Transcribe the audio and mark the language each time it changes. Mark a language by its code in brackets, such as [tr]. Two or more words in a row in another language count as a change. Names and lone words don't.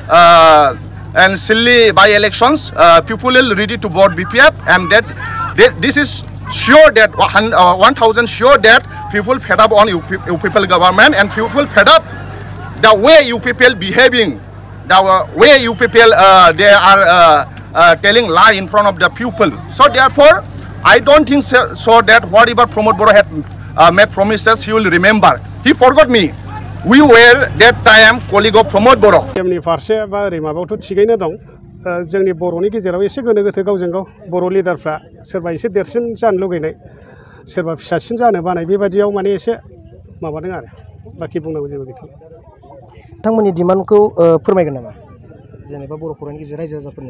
[en] and silly by elections, people will ready to vote BPF, and that this is sure that 1000 sure that people fed up on UPPL government, and people fed up the way UPPL behaving, the way UPPL they are telling lie in front of the people. So therefore, I don't think so that whatever Pramod Boro had made promises, he will remember. He forgot me. We were that time colleague of Pramod Boro. [brx] जोंनि फारसे बा ओरै माबायावथ' थिगैनो दं जोंनि बर'नि गेजेराव एसे गोनो गोथो गावजों गाव बर' लिडारफ्रा सोरबा एसे देरसिन जानो लुगैनाय सोरबा फिसासिन जानो बानाय बेबायदियाव माने एसे माबादों आरो बाखि बुंनांगौ जेबो गैथ'ला नोंथांमोननि डिमान्डखौ फोरमायगोन नामा जेनेबा बर'फोरनि गेजेराव रायजो राजाफोरनिसिम